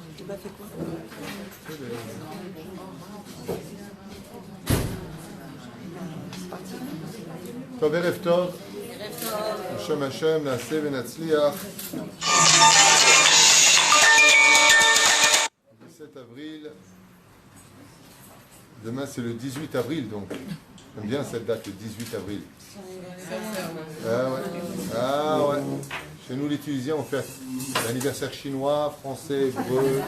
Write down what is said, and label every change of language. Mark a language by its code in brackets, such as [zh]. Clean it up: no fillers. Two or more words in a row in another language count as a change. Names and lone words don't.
[fr] Bah, fais quoi? [he] טוב, ערב טוב. בשם השם נעשה ונצליח. [fr] 17 avril. Demain c'est le 18 avril donc. J'aime bien cette date, le 18 avril. Ah ouais. Ah ouais. Chez nous les Tunisiens on fait l'anniversaire chinois, français, hébreu.